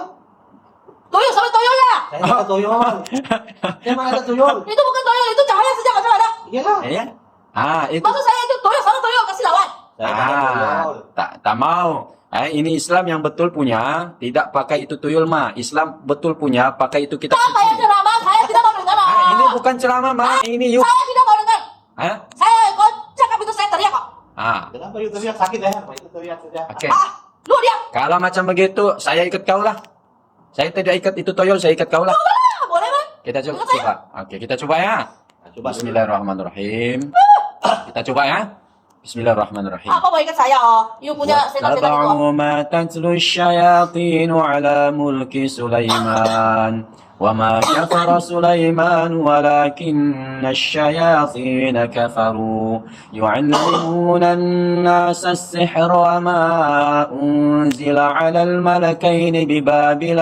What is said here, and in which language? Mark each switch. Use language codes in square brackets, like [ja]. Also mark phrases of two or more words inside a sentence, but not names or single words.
[ms] Toyol sama toyol lah. Saya pakai toyol. Saya mana ada toyol? Itu bukan toyol, itu cahaya saja macam ada. Iyalah. Iya. Itu. Maksud saya itu toyol sama toyol kasih lawan. Saya pakai toyol. Tak mau. Ini Islam yang betul punya, tidak pakai itu tuyul mah. Islam betul punya, pakai itu kitab Tak payah suci. ceramah, saya tidak mau dengar. Ini bukan ceramah mah, ini yuk. Saya tidak mau dengar. Saya kau cakap itu saya teriak kok. Kenapa you teriak sakit ya? Itu teriak saja. Oke. Lu dia. Kalau macam begitu, saya ikut kau lah. Saya tidak ikat itu toyol, saya ikat kau lah. Boleh bang? Kita Ikut coba. saya. Oke, kita coba ya. Coba Bismillahirrahmanirrahim. Kita coba ya. Bismillahirrahmanirrahim. Apa mau ikat saya oh? You punya setan-setan itu. [ar] واتبعوا ما تتلو الشياطين على ملك سليمان وما كفر سليمان ولكن الشياطين كفروا يعلمون الناس السحر وما أنزل على الملكين ببابل